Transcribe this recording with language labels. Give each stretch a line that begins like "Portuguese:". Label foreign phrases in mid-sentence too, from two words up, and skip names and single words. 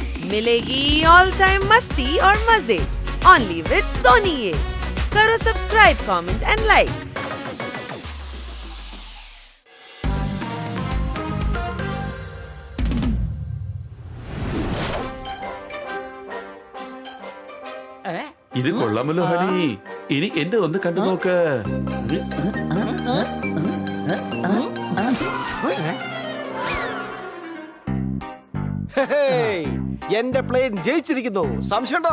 Hindi: मिलेगी
English: all time
Hindi: मस्ती और मजे
English: only with
Hindi: सोनी ये। करो सब्सक्राइब,
English: comment and like.
Malayalam: ഇത് കൊള്ളാമല്ലോ ഹണി. ഇനി എന്റെ ഒന്ന് കണ്ടു നോക്ക്. എന്റെ പ്ലെയിൻ ജയിച്ചിരിക്കുന്നു. സംശയമുണ്ടോ?